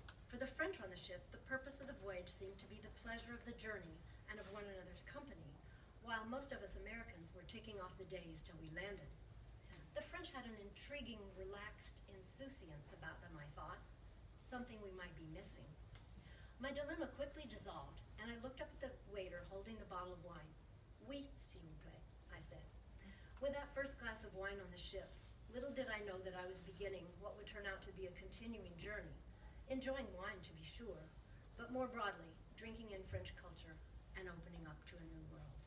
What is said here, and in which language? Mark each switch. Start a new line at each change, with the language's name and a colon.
English: For the French on the ship, the purpose of the voyage seemed to be the pleasure of the journey and of one another's company, while most of us Americans were ticking off the days till we landed. The French had an intriguing, relaxed insouciance about them, I thought, something we might be missing. My dilemma quickly dissolved, and I looked up at the waiter holding the bottle of wine.
French: Oui, s'il vous plaît,
English: I said. With that first glass of wine on the ship, little did I know that I was beginning what would turn out to be a continuing journey, enjoying wine to be sure, but more broadly, drinking in French culture and opening up to a new world.